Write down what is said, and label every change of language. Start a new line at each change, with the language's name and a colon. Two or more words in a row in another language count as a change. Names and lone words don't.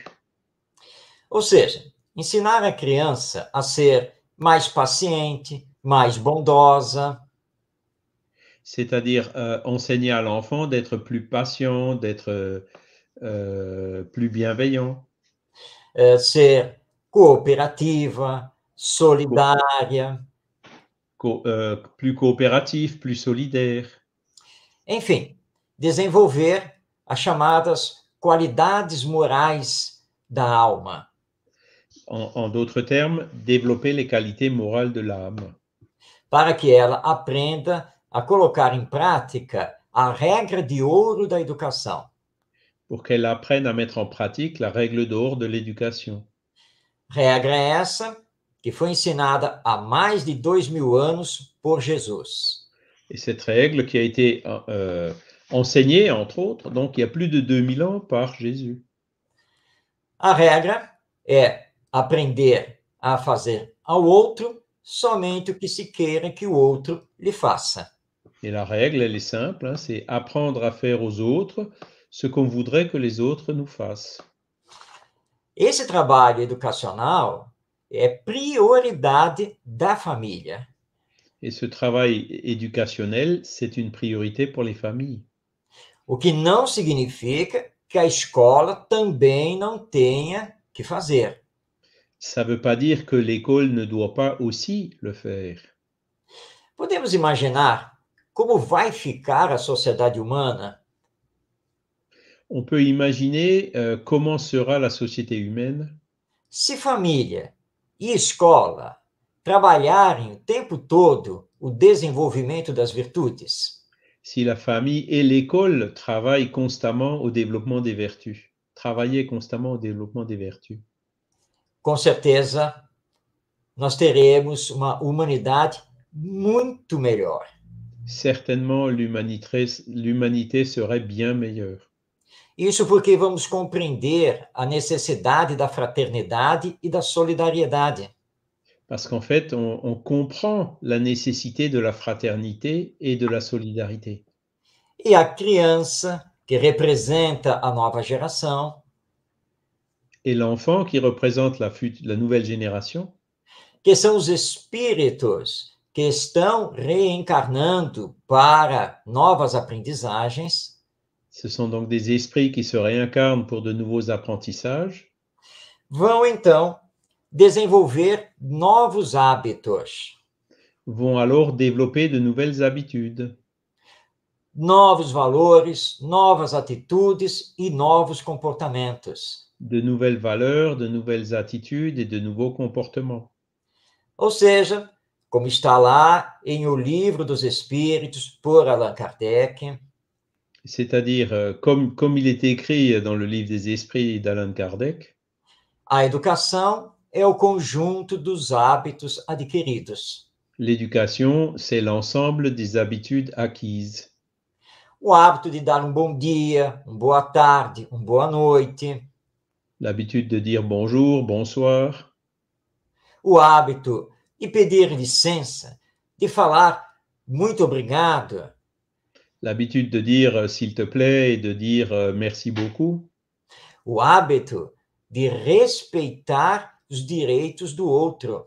Portuguese: Ou seja, ensinar a criança a ser mais paciente, mais bondosa,
French: C'est-à-dire enseigner à l'enfant d'être plus patient, d'être plus bienveillant,
Portuguese: ser cooperativa, solidária,
French: plus coopératif, plus solidaire.
Portuguese: enfim, desenvolver as chamadas qualidades morais da alma.
French: En d'autres termes, développer les qualités morales de l'âme.
Portuguese: Para que ela aprenda a colocar em prática a regra de ouro da educação.
French: Pour qu'elle apprenne à mettre en pratique la règle d'or de l'éducation.
Portuguese: Regra essa que foi ensinada há mais de 2000 anos por Jesus.
French: Et cette règle qui a été enseignée, entre autres, donc il y a plus de 2000 ans par Jésus.
Portuguese: A regra é aprender a fazer ao outro somente o que se queira que o outro lhe faça.
French: Et la règle, elle est simple, hein, c'est apprendre à faire aux autres ce qu'on voudrait que les autres nous fassent.
Portuguese: Esse trabalho educacional é prioridade da família.
French: Et ce travail éducationnel, c'est une priorité pour les familles.
Portuguese: O que não significa que a escola também não tenha que fazer.
French: Ça ne veut pas dire que l'école ne doit pas aussi le faire.
Portuguese: Podemos imaginar como vai ficar a sociedade humana
French: On peut imaginer comment sera la société humaine
Portuguese: se família e escola trabalharem o tempo todo o desenvolvimento das virtudes.
French: si la famille et l'école travaillent constamment au développement des vertus. Travailler constamment au développement des vertus.
Portuguese: Com certeza, nós teremos uma humanidade muito melhor.
French: Certainement, l'humanité serait bien meilleure.
Portuguese: Isso porque vamos compreender a necessidade da fraternidade e da solidariedade.
French: Parce qu'en fait, on comprend la nécessité de la fraternité et de la solidarité.
Portuguese: E a criança, que representa a nova geração,
French: Et l'enfant qui représente la nouvelle génération,
Portuguese: que são os espíritos que estão reencarnando para novas aprendizagens,
French: ce sont donc des esprits qui se réincarnent pour de nouveaux apprentissages,
Portuguese: vão então desenvolver novos hábitos,
French: vont alors développer de nouvelles habitudes,
Portuguese: novos valores, novas atitudes e novos comportamentos.
French: de nouvelles valeurs, de nouvelles attitudes et de nouveaux comportements.
Portuguese: Ou seja, como está lá em O Livro dos Espíritos, por Allan Kardec,
French: C'est-à-dire, comme il est écrit dans le livre des esprits d'Allan Kardec,
Portuguese: a educação é o conjunto dos hábitos adquiridos.
French: l'éducation, c'est l'ensemble des habitudes acquises.
Portuguese: O hábito de dar um bom dia, uma boa tarde, uma boa noite.
French: L'habitude de dire bonjour, bonsoir.
Portuguese: O hábito de pedir licença, de falar muito obrigado.
French: L'habitude de dire s'il te plaît et de dire merci beaucoup.
Portuguese: O hábito de respeitar os direitos do outro.